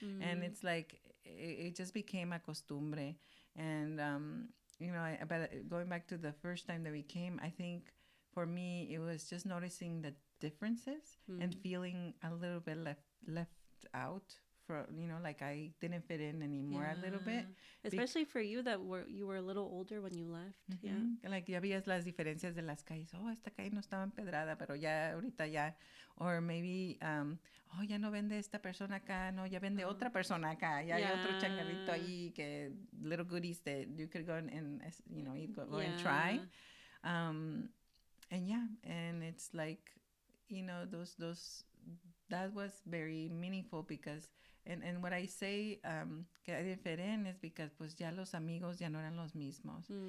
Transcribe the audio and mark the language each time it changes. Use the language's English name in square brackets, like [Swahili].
[English] And it's, like, it just became a costumbre. And, you know, but going back to the first time that we came, I think, for me, it was just noticing the differences and feeling a little bit left out. For, you know, like I didn't fit in anymore a little bit. Especially for you that you were a little older when you left. Yeah. [Spanish] Like ya veías las diferencias de las calles. Oh, esta calle no estaba empedrada, pero ya ahorita ya. [English] Or maybe, oh, [Spanish] ya no vende esta persona acá. No, ya vende otra persona acá. Ya hay otro changarrito ahí que [English] little goodies that you could go and you know, eat, go and try. And yeah, and it's like, you know, those that was very meaningful because and what I say que I didn't fit in is because [Spanish] pues ya los amigos ya no eran los mismos.